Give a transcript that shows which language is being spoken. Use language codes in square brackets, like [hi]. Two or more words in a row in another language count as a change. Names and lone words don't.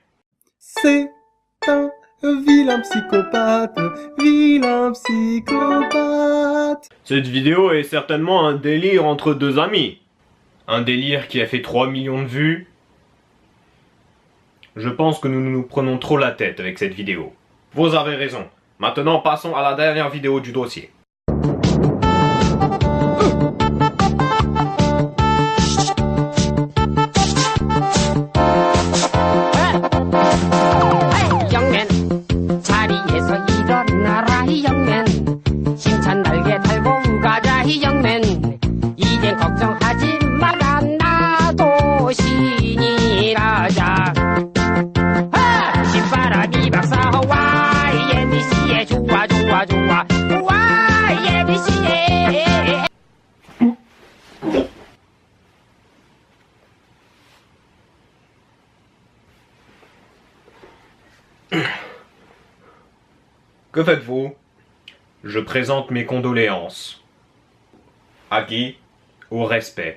[fr] C'est un vilain psychopathe, vilain psychopathe. Cette vidéo est certainement un délire entre deux amis. Un délire qui a fait 3 millions de vues. Je pense que nous nous prenons trop la tête avec cette vidéo. Vous avez raison. Maintenant, passons à la dernière vidéo du dossier. [ko] 영맨 자리에서 일어나라 이 영맨 힘찬 날개 달고 가자 이 영맨 이젠 걱정하지 마라 나도 신이라자 신바람이 박사와 예비씨에 좋아 좋아 좋아 와 예비씨에 [fr] Que faites-vous? Je présente mes condoléances. À qui? Au respect.